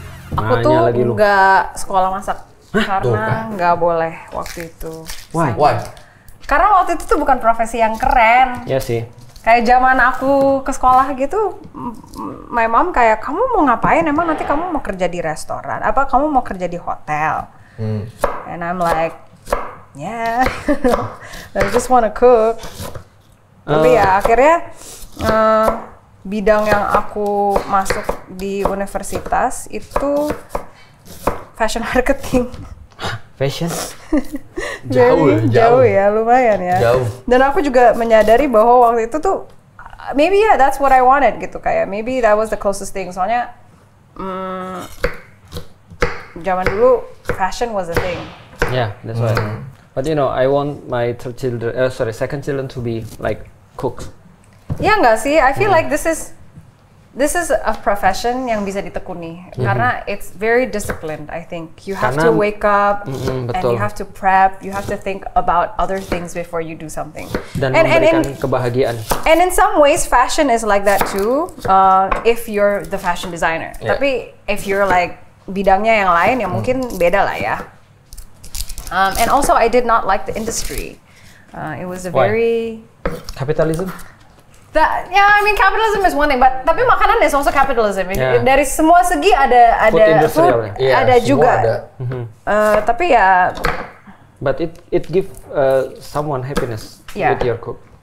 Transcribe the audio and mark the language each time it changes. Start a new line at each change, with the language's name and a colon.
Indonesian: Aku tuh nggak sekolah masak karena nggak boleh waktu itu.
English: Why?
Indonesian: Karena waktu itu tuh bukan profesi yang keren. Iya sih. Kayak zaman aku ke sekolah gitu,
English: my mom
Indonesian: kayak, kamu mau ngapain? Emang nanti kamu mau kerja di restoran? Apa kamu mau kerja di hotel?
English: And I'm like, yeah, I just wanna cook.
Indonesian: Tapi ya akhirnya bidang yang aku masuk di universitas itu fashion marketing. Fashion? Jauh ya, lumayan ya. Jauh. Dan aku juga menyadari bahwa waktu itu tuh
English: maybe that's what I wanted
Indonesian: gitu, kayak
English: maybe that was the closest thing.
Indonesian: Soalnya zaman dulu
English: fashion was a thing. Yeah, that's right. But you know, I want my second children to be like cooks.
Indonesian: Ya nggak sih,
English: I feel like this is a profession
Indonesian: yang bisa ditekuni karena
English: it's very disciplined. I think you have to wake up and you have to prep, you have to think about other things before you do something.
Indonesian: Dan memberikan kebahagiaan.
English: And in some ways, fashion is like that too. If you're the fashion designer,
Indonesian: tapi
English: if you're like
Indonesian: bidangnya yang lain, ya mungkin beda lah ya.
English: And also, I did not like the industry. It was a very capitalism. I mean capitalism is one thing, but
Indonesian: tapi makanan
English: is also capitalism.
Indonesian: Dari semua segi ada food, ada juga. Tapi ya.
English: But it give someone happiness with your cook.